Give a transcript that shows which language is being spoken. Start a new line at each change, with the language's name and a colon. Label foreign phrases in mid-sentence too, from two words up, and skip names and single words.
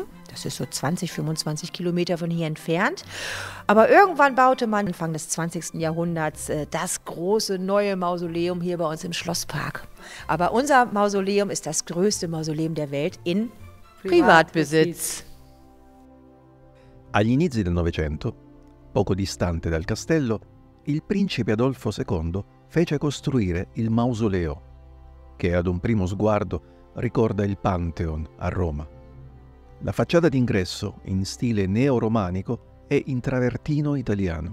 German: Das ist so 20, 25 Kilometer von hier entfernt. Aber irgendwann baute man Anfang des 20. Jahrhunderts das große neue Mausoleum hier bei uns im Schlosspark. Aber unser Mausoleum ist das größte Mausoleum der Welt in Privatbesitz.
Italian: Agli inizi del Novecento, poco distante dal castello, il principe Adolfo II fece costruire il mausoleo, che ad un primo sguardo ricorda il Pantheon a Roma. La facciata d'ingresso, in stile neoromanico, è in travertino italiano.